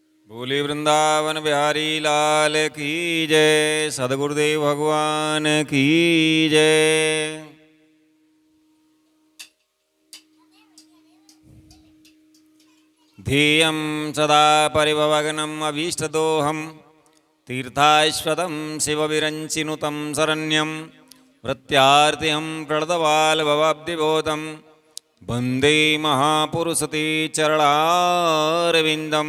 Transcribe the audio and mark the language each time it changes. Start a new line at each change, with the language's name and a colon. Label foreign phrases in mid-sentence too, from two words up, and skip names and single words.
Hindi: बोले वृंदावन बिहारी लाल की जय। सदगुरुदेव भगवान की जय।
Sanskrit: ध्येयं सदा परिभवग्नम् अभीष्टदोहं तीर्थाश्वतं शिवविरञ्चिनुतं शरण्यं प्रत्यार्तिहं प्रणतबालभवाब्धिबोधं वन्दे महापुरुषते चरणारविन्दम्।